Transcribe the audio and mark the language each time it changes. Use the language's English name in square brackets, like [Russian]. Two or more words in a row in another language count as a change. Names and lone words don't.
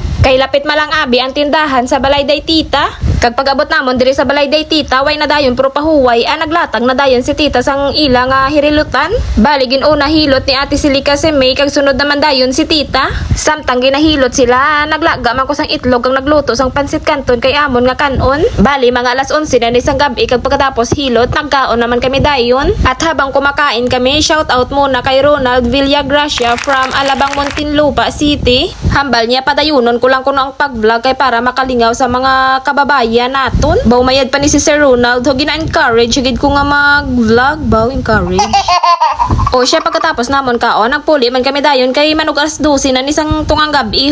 [Hiligaynon] Kay lapit malang abi ang tindahan sa balay day Tita. Kag pag-abot namon diri sa balay day Tita way na dayon pero pahuway naglatag na dayon si Tita sang ila nga hirilutan. Bali ginuna hilot ni Ate Silika si May kag sunod naman dayon si Tita. Samtang ginahilot sila naglaga man ko sang itlog kag nagluto sang pansit canton kay amon nga kanon. Bali mga alas 11 na ni sang gabi kag pagkatapos hilot nagkaon naman kami dayon. [Filipino] At habang kumakain kami [English] shout out [Filipino] muna kay Ronald Villagracia from Alabang Muntinlupa City. [Hiligaynon] Hambal niya padayunon ko lang kuno ang pag-vlog kay para makalingaw sa mga kababayan naton. Baw mayad pa ni si Sir Ronald ho gina-encourage gid ko nga mag-vlog baw encourage. O siya pagkatapos namon kaon nagpuli man kami dayon kay manug alas 12 na ni sang tungang gabi ho.